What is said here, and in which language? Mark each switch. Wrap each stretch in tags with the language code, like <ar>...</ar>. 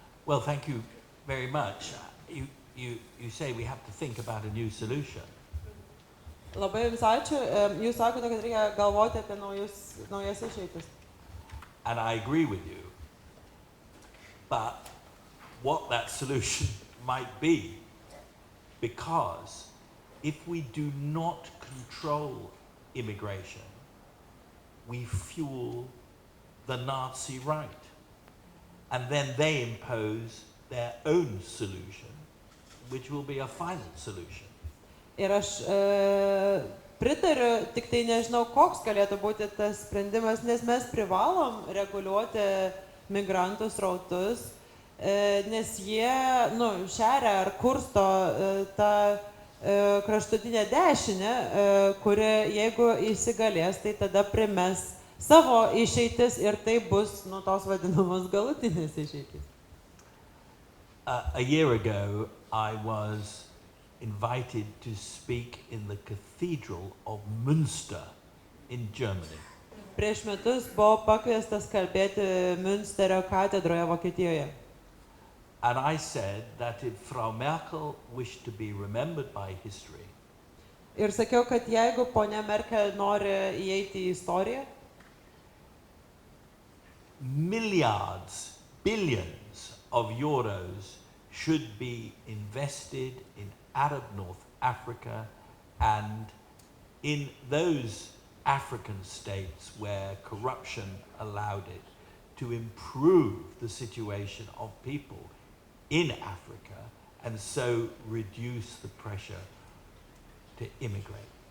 <en>Well, thank you very much. You say we have to think about a new solution.</en> <lt>Labai jums ačiū. Jūs sakote, kad reikia galvoti apie naujas išeitis.</lt> <en>And I agree with you. But what that solution might be, because if we do not control immigration, we fuel the Nazi right. And then they impose their own solution, which will be a final solution.</en> <lt>Ir aš pritariu, tik tai nežinau, koks galėtų būti tas sprendimas, nes mes privalom reguliuoti migrantų srautus, nes jie šeria ar kursto tą kraštutinę dešinę, kuri, jeigu įsigalės, tai tada primes savo išeitis ir tai bus nu tos vadinamos galutinės išeitis.</lt> <en>A year ago, I was invited to speak in the Cathedral of Münster in Germany.</en> <lt>Prieš metus buvau pakviestas kalbėti Münsterio katedroje Vokietijoje.</lt> <en>And I said that if Frau Merkel wished to be remembered by history,</en> <lt>Ir sakiau, kad jeigu ponia Merkel nori įeiti į istoriją,</lt> <en>milliards, billions of euros should be invested in Arab North Africa and in those African states where corruption allowed it to improve the situation of people in Africa and so reduce the pressure to immigrate.</en>